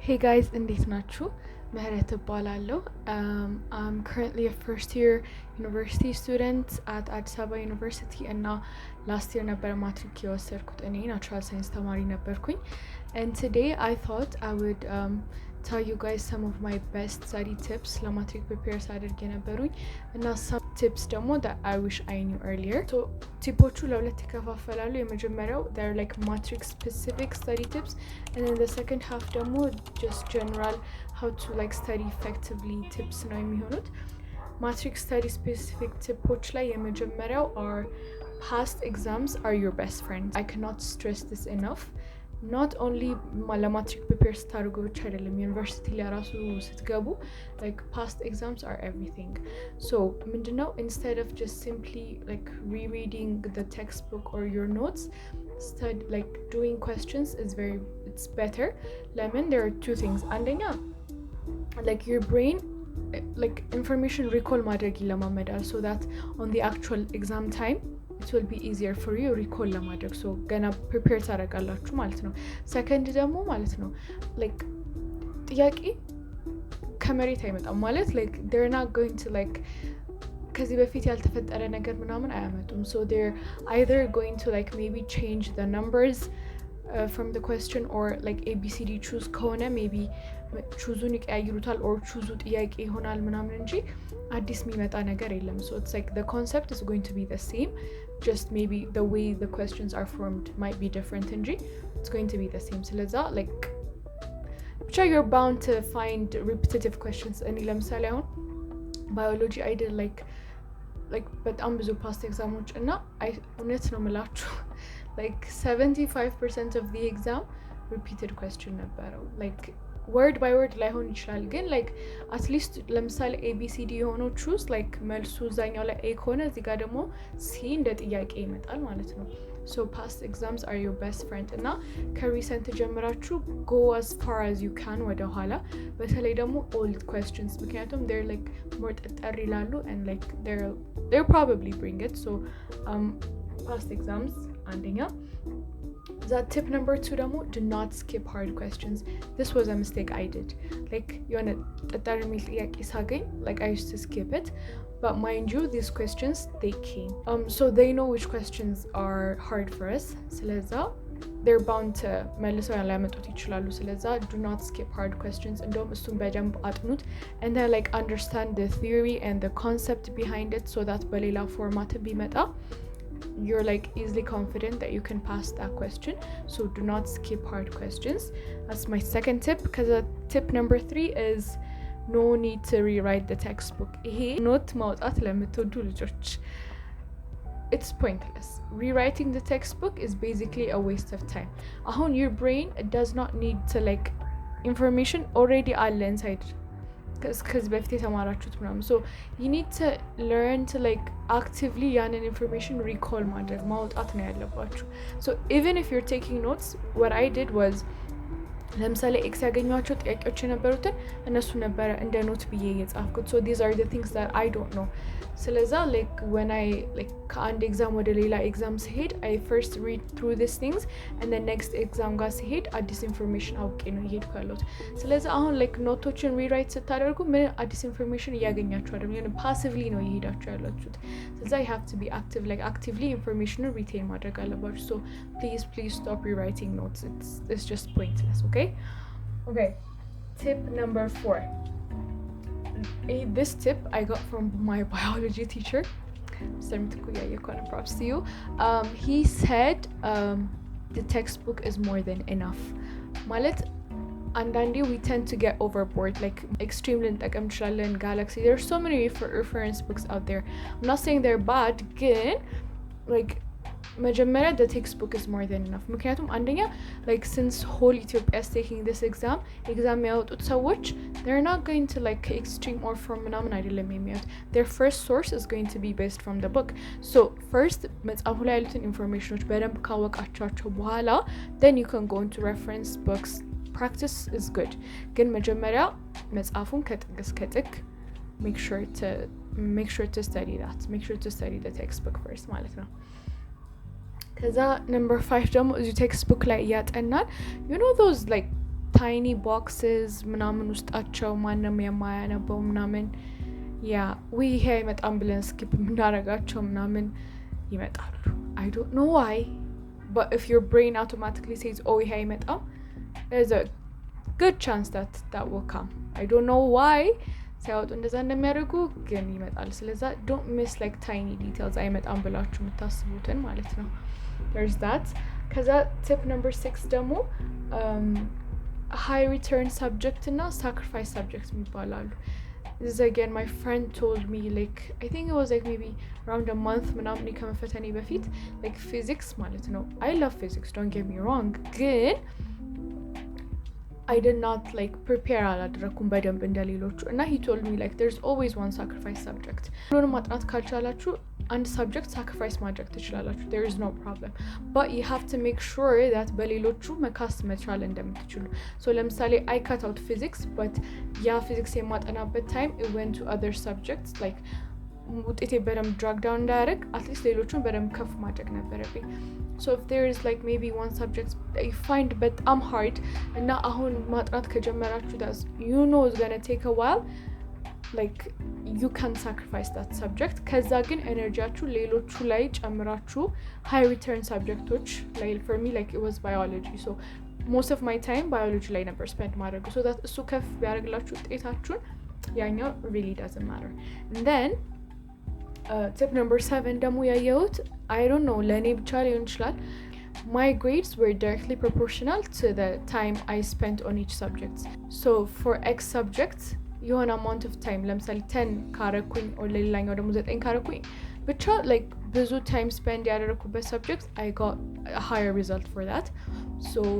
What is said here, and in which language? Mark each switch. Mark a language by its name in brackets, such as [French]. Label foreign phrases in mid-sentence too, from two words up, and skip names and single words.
[English] Hey guys, [Amharic] እንዴት ናችሁ? Mihret እባላለሁ. [English] I'm currently a first year university student at Abrehot University and last year [Amharic] ነበር ማትሪክ የወሰድኩት እኔ [English] natural science [Amharic] ተማሪ ነበርኩኝ. [English] And today I thought I would tell you guys some of my best study tips ለማትሪክ prepare [Amharic] ሳደርግ የነበሩኝ እና [English] some tips ደግሞ that I wish I knew earlier. So [Amharic] ቲፖቹ ለሁለት ይከፋፈላሉ. የመጀመሪያው [English] they're like matric specific study tips and then the second half ደግሞ just general how to like study effectively tips [Amharic] ነው የሚሆኑት. [English] Matric study specific tipoች [Amharic] ላይ የመጀመሪያው [English] are past exams are your best friends. I cannot stress this enough. Not only [Amharic] ለማትሪክ prepare ስታደርጉ ብቻ አይደለም ዩኒቨርሲቲ ላይ ራሱ ስትገቡ [English] like past exams are everything. So ምንድነው instead of just simply like rereading the textbook or your notes, like doing questions it's better. Lemon, there are two things. አንደኛ like your brain like information recall [Amharic] ማድረግ ይለማመዳል [English] so that on the actual exam time it will be easier for you recall ለማድረግ so ገና prepare [Amharic] ታደርጋላችሁ ማለት ነው. second ደግሞ ማለት ነው like ጥያቄ ከመሬት አይመጣም ማለት [English] like they're not going to like [Amharic] ከዚህ በፊት ያልተፈጠረ ነገር ምናምን አያመጡም. [English] so they're either going to like maybe change the numbers from the question or like ABCD choose ከሆነ maybe choose-ን ይቀያይሩታል or choose [Amharic] ጥያቄ ይሆናል ምናምን እንጂ አዲስ የሚመጣ ነገር የለም. [English] so it's like the concept is going to be the same, just maybe the way the questions are formed might be different እንጂ it's going to be the same. ስለዛ like ብቻ you're bound to find repetitive questions. [Amharic] እኔ ለምሳሌ አሁን [English] biology I did like [Amharic] በጣም ብዙ [English] past exams [Amharic] እና እውነት ነው የምላችሁ [English] like 75% of the exam repeated question ነበረው. like word by word [Amharic] ላይሆን ይችላል ግን [English] like at least [Amharic] ለምሳሌ ABCD የሆነው choose like መልሱ እዛኛው ላይ A ከሆነ እዚህ ጋር ደግሞ C እንደ ጥያቄ ይመጣል ማለት ነው. [English] so past exams are your best friend [Amharic] እና ከሪሰንት ጀምራችሁ [English] go as far as you can [Amharic] ወደ ኋላ በተለይ ደግሞ [English] old questions ምክንያቱም they're like more [Amharic] ጠጠር ይላሉ [English] and like they'll probably bring it. so past exams አንደኛ. that tip number 2 ደግሞ do not skip hard questions. this was a mistake I did. like [Amharic] የሆነ ጠጠር የሚል ጥያቄ ሳገኝ [English] like I used to skip it, but mind you these questions they came so they know which questions are hard for us. [Amharic] ስለዛ [English] they're bound to [Amharic] መልሰው ያላመጡት ይችላሉ. [English] ስለዛ do not skip hard questions. [Amharic] እንደውም እሱን በደንብ አጥኑት [English] and then like understand the theory and the concept behind it so that [Amharic] በሌላ ፎርማት ቢመጣ [English] you're like easily confident that you can pass that question. so do not skip hard questions. that's my second tip. because tip number 3 is no need to rewrite the textbook. [Amharic] ይሄ ኖት ማውጣት ለምትወዱ ልጆች [English] it's pointless. rewriting the textbook is basically a waste of time. አሁን your brain does not need to like information already አለ inside because [Amharic] በፊት የተማራችሁት ምናምን [English] so you need to learn to like actively ያንን information recall [Amharic] ማድረግ ማውጣት ነው ያለባችሁ. [English] so even if you're taking notes, what I did was [Amharic] ለምሳሌ ኤክስ ያገኟቸው ጥያቄዎች የነበሩትን እነሱ ነበረ እንደ ኖት ብዬ የጻፍኩት. [English] so these are the things that I don't know. [Amharic] ስለዛ [English] like when I like [Amharic] ከአንድ ኤግዛም ወደ ሌላ ኤግዛም ሲሄድ [English] I first read through these things and then next [Amharic] ኤግዛም ጋር ሲሄድ አዲስ ኢንፎርሜሽን አውቄ ነው ይሄድኩ ያለሁት. ስለዛ አሁን like ኖቶችን ሪራይት ስታደርጉ ምን አዲስ ኢንፎርሜሽን እያገኛችሁ አይደለም, የሆነ passively ነው እየሄዳችሁ ያላችሁት. [English] ስለዛ you have to be active, like actively information retain [Amharic] ማድረግ አለባችሁ. [English] so please stop rewriting notes. it's just pointless. okay tip number 4. This tip I got from my biology teacher. Mr. Mitukuya, props to you. He said the textbook is more than enough. [Amharic] ማለት አንዳንዴ [English] we tend to get overboard, like extremely [Amharic] ልንጠቀም እንችላለን. [English] Galaxy, there are so many reference books out there. I'm not saying they're bad, ግን like መጀመሪያ the textbook is more than enough. [Amharic] ምክንያቱም አንደኛ [English] like since whole Ethiopia is taking this exam [Amharic] ያወጡት ሰዎች [English] they're not going to like extreme or from [Amharic] ምናምን አይደለም የሚያዩት. [English] their first source is going to be based from the book. so first [Amharic] መጽሐፉ ላይ ያሉትን ኢንፎርሜሽኖች በደንብ ካወቃቻቸው በኋላ [English] then you can go into reference books. practice is good, [Amharic] ግን መጀመሪያ መጽሐፉን ከጥግ እስከ ጥግ [English] make sure to study that. make sure to study the textbook first [Amharic] ማለት ነው. ከዛ [English] number 5 [Amharic] ደግሞ እዚህ ቴክስት ቡክ ላይ ያጠናል [English] you know those like tiny boxes [Amharic] ምናምን ውስጣቸው ማንም የማያነበው ምናምን [English] we here [Amharic] ይመጣም ብለን [English] skip [Amharic] ምናረጋቸው ምናምን ይመጣሉ [English] I don't know why but if your brain automatically says oh here ይመጣም there's a good chance that will come I don't know why [Amharic] ሲያወጡ እንደዛ እንደሚያደርጉ ግን ይመጣል ስለዛ [English] don't miss like tiny details [Amharic] አይመጣም ብላችሁ የምታስቡትን ማለት ነው [English] there's that ከዛ tip number 6 ደግሞ high return subject እና sacrifice subject የሚባላሉ this is again my friend told me like I think it was like maybe around a month [Amharic] ምናምን ከመፈተኔ በፊት [English] like physics [Amharic] ማለት ነው [English] I love physics don't get me wrong ግን I did not like prepare [Amharic] አላደረኩም በደንብ እንደሌሎቹ እና [English] he told me like there's always one sacrifice subject [Amharic] ሁሉንም ማጥናት ካልቻላችሁ አንድ [English] subject sacrifice [Amharic] ማድረግ ትችላላችሁ [English] there is no problem but you have to make sure that በሌሎቹ [Amharic] መካስ መቻል እንደምትችሉ [English] so ለምሳሌ I cut out physics but ያ physics የማጠናበት time it went to other subjects like [Amharic] ውጤቴ በደንብ [English] drag down እንዳያደርግ at least [Amharic] ሌሎቹን በደንብ ከፍ ማድረግ ነበረብኝ [English] so if there is like maybe one subject that you find በጣም hard [Amharic] እና አሁን ማጥናት ከጀመራችሁ [English] that you know is going to take a while like you can sacrifice that subject [Amharic] ከዛ ግን ኤነርጂያችሁ ሌሎቹ ላይ ጨምራችሁ [English] high return subjects like for me like it was biology so most of my time biology [Amharic] ላይ ነበር [English] spend ማድረግ so that [Amharic] እሱ ከፍ ቢያደርግላችሁ ውጤታችሁን ያኛው [English] really doesn't matter and then tip number 7 [Amharic] ደግሞ ያየሁት [English] I don't know [Amharic] ለኔ ብቻ ሊሆን ይችላል [English] my grades were directly proportional to the time I spent on each subject so for X subjects የሆነ amount of time ለምሳሌ 10 ካረኩኝ or [Amharic] ሌላኛው ደግሞ [English] 9 [Amharic] ካረኩኝ ብቻ [English] like ብዙ time spend ያደረኩበት subjects I got a higher result for that so